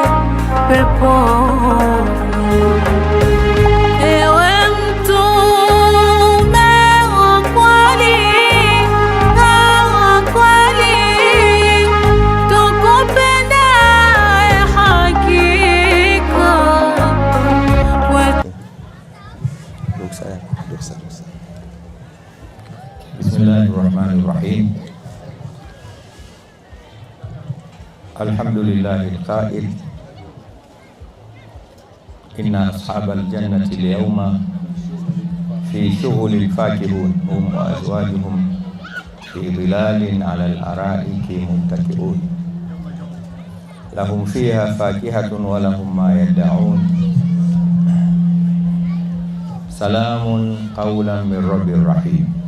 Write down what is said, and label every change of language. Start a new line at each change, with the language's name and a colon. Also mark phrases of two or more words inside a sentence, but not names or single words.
Swahili: peponi, ewe mtume wa kweli, wa kweli, tukupende hakika.
Arabic: بسم الله الرحمن الرحيم. الحمد لله القائل إن أصحاب الجنة اليوم في شغل فاكهون هم وأزواجهم في ظلال على الأرائك متكئون لهم فيها فاكهة ولهم ما يدعون سلام قولا من رب رحيم.